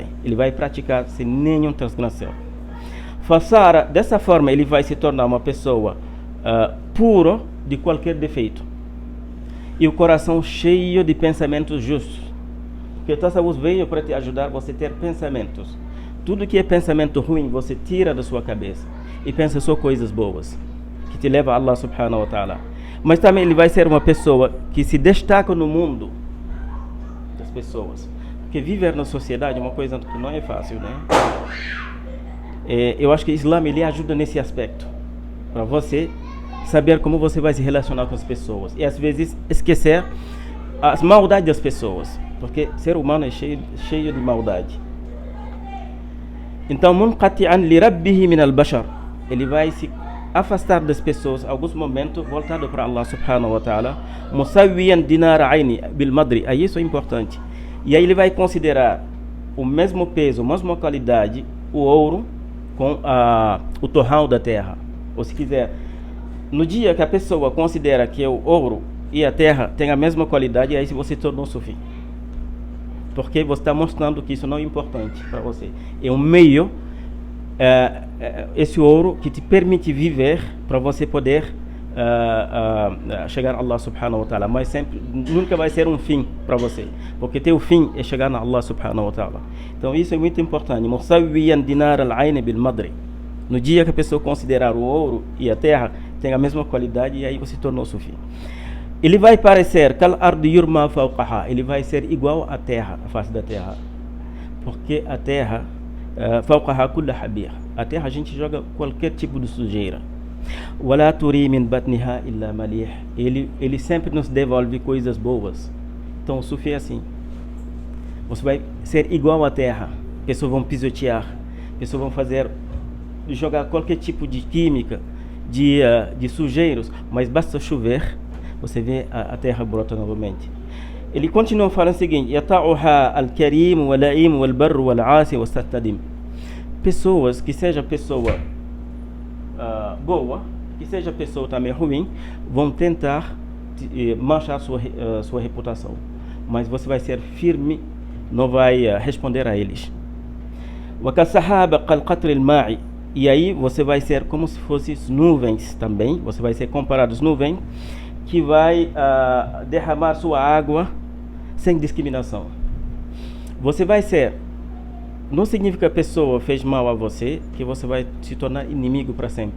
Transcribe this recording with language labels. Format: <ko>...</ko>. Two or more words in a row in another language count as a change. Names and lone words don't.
<pt>Ele vai praticar sem nenhum transgressão. Façara, dessa forma ele vai se tornar uma pessoa pura de qualquer defeito, e o coração cheio de pensamentos justos, porque o Tasawwuf veio para te ajudar você a ter pensamentos. Tudo que é pensamento ruim você tira da sua cabeça e pensa só coisas boas que te leva a Allah</pt> <ar>سبحانه وتعالى.</ar> <pt>Mas também ele vai ser uma pessoa que se destaca no mundo das pessoas, porque viver na sociedade é uma coisa que não é fácil, né? Eu acho que o Islã ele ajuda nesse aspecto, para você saber como você vai se relacionar com as pessoas, e às vezes esquecer as maldades das pessoas, porque ser humano é cheio de maldade. Então,</pt> <ar>منقطعاً لربه من البشر.</ar> <pt>Ele vai se afastar das pessoas, alguns momentos, voltado para Allah</pt> <ar>سبحانه وتعالى. مساوياً دينار عيني بالمدر.</ar> <pt>Aí isso é importante. E aí ele vai considerar o mesmo peso, a mesma qualidade, o ouro com o torrão da terra. Ou se quiser, no dia que a pessoa considera que o ouro e a terra têm a mesma qualidade, aí você tornou sufi. Porque você está mostrando que isso não é importante para você. É um meio, esse ouro que te permite viver para você poder chegar a Allah</pt> <ar>سبحانه وتعالى.</ar> <pt>Mas sempre, nunca vai ser um fim para você. Porque teu fim é chegar a Allah</pt> <ar>سبحانه وتعالى.</ar> <pt>Então isso é muito importante.</pt> <ar>مساوياً دينار العين بالمدر.</ar> <pt>No dia que a pessoa considerar o ouro e a terra tem a mesma qualidade, e aí você tornou sufi. Ele vai parecer</pt> <ar>كالأرض يرمى فوقها.</ar> <pt>Ele vai ser igual à terra, a face da terra. Porque a terra,</pt> <ar>فوقها كل خبير.</ar> <pt>A terra a gente joga qualquer tipo de sujeira.</pt> <ar>ولا تري من بطنها إلا مليح.</ar> <pt>Ele sempre nos devolve coisas boas. Então o sufi é assim. Você vai ser igual à terra. Pessoas vão pisotear. Pessoas vão jogar qualquer tipo de química, de sujeiros, mas basta chover, você vê a terra brota novamente. Ele continua falando o seguinte:</pt> <ar>يطؤها الكريم واللئيم والبر والعاصي والستديم.</ar> <pt>Pessoas, que seja pessoa boa, que seja pessoa também ruim, vão tentar manchar sua reputação, mas você vai ser firme, não vai responder a eles.</pt> <ar>وكالسحاب قل القطر الماء.</ar> <pt>E aí você vai ser como se fossem nuvens também. Você vai ser comparado às nuvens que vai derramar sua água sem discriminação. Você vai ser, não significa que a pessoa fez mal a você que você vai se tornar inimigo para sempre.</pt>